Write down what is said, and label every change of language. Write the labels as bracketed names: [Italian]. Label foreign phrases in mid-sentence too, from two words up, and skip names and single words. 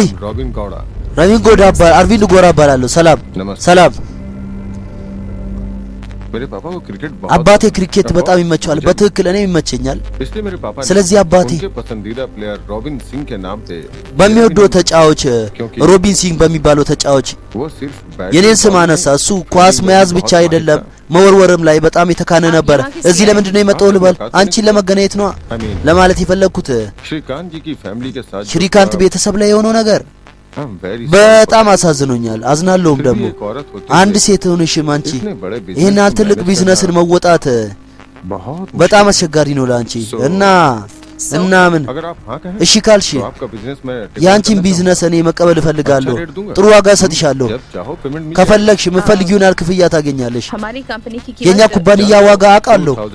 [Amharic] रॉबिन गौड़ा रविंद्र गोड़ा अरविंद गोरा እባላለሁ ሰላም [Hindi] नमस्ते [Amharic] ሰላም [Hindi] मेरे पापा को क्रिकेट [Amharic] አባቴ ክሪኬት በጣም ይመቸዋል በትክክል እኔም ይመቸኛል [Hindi] इसलिए मेरे पापा [Amharic] ስለዚህ አባቴ [Hindi] उनके पसंदीदा प्लेयर रॉबिन सिंह के नाम पे [Amharic] በሚወደው ተጫዋች ሮቢን ሲንግ በሚባለው ተጫዋች [Hindi] वो सिर्फ [Amharic] የኔን ስም አነሳ እሱ ኳስ መያዝ ብቻ አይደለም መወርወርም ላይ በጣም የተካነ ነበር እዚህ ለምንድን ነው የመጣው ልበል አንቺን ለመገናኘት ነው ለማለት የፈለኩት [Hindi] श्रीकांत जी की फैमिली के साथ [Amharic] श्रीकांत ቤተሰብ ላይ የሆነው ነገር በጣም አሳዝኖኛል አዝናለሁም ደግሞ አንድ ሴት ሆነሽም አንቺ ይሄን ትልቅ ቢዝነስን መወጣት በጣም አስቸጋሪ ነው ለአንቺ እና ምን እሺ ካልሽ ያንቺን ቢዝነስ እኔ መቀበል እፈልጋለሁ ጥሩ ዋጋ ሰጥሻለሁ ከፈለግሽ የምትፈልጊውን ያህል ክፍያ ታገኛለሽ የኛ ኩባንያ ዋጋ አውቃለሁ